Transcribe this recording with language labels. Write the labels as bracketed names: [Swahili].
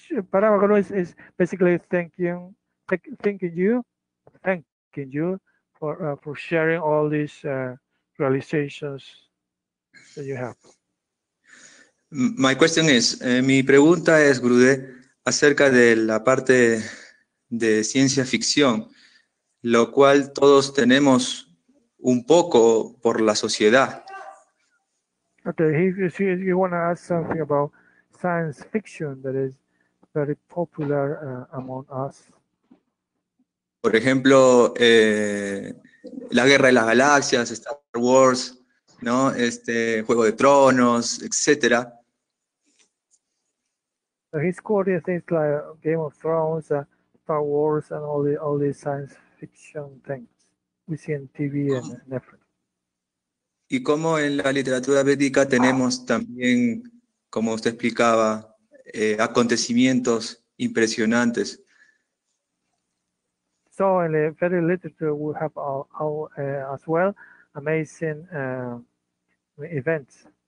[English] Parama is basically thanking you for sharing all these realizations that you have. My question is, [Spanish] mi pregunta es, Gurudev, acerca de la parte de ciencia ficción, lo cual todos tenemos un poco por la sociedad. [English] Okay, he want to ask something about science fiction that is very popular among us. [Spanish] Por ejemplo, la Guerra de las Galaxias, Star Wars, ¿no? Juego de Tronos, etcétera. [English] So he's quoting things like Game of Thrones, Star Wars, and all these science fiction things we see in TV and Netflix. [Spanish] Y como en la literatura védica tenemos también, como usted explicaba, acontecimientos impresionantes. [English] So in the Vedic literature, we have as well amazing events.